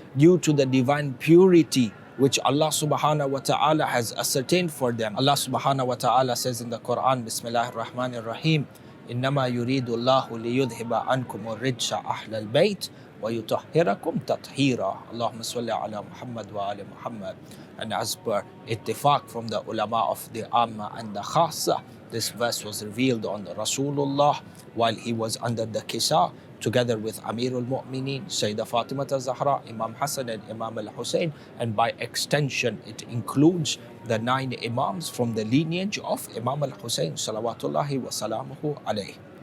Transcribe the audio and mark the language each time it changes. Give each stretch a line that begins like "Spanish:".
English: due to the divine purity which Allah subhanahu wa ta'ala has ascertained for them. Allah subhanahu wa ta'ala says in the Quran, Bismillahir Rahmanir Rahim,
Arabic: إنما يريد الله ليذهب عنكم الرجس أهل البيت ويطهركم تطهيرا. اللهم صل على محمد وآل Muhammad.
English: And as per ittifaq from the ulama of the Amma and the Khasa, this verse was revealed on Rasulullah while he was under the Kisa, together with Amirul Mu'mineen, Sayyidah Fatima Zahra, Imam Hasan and Imam Al-Hussein, and by extension it includes the 9 Imams from the lineage of Imam Al-Hussein salawatullahi wa salamuhu alayhi.